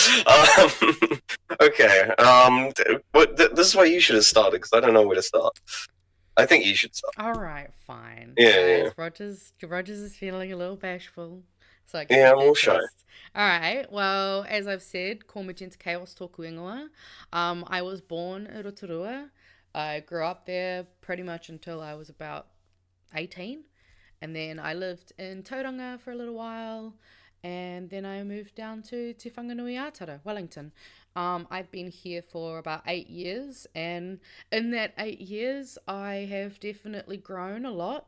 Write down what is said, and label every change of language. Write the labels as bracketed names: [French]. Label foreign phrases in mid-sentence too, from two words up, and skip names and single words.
[English] Okay. This is why you should have started, because I don't know where to start. I think you should start. All right, fine. Yeah. Rogers is feeling a little bashful. So I I'm all shy. All right. Well, as I've said, [Māori] ko Magenta Kaos tōku ingoa. [English] I was born in Rotorua. I grew up there pretty much until I was about 18. And then I lived in Tauranga for a little while. And then I moved down to [Māori] Te Whanganui Atara, [English] Wellington. I've been here for about 8 years, and in that 8 years, I have definitely grown a lot.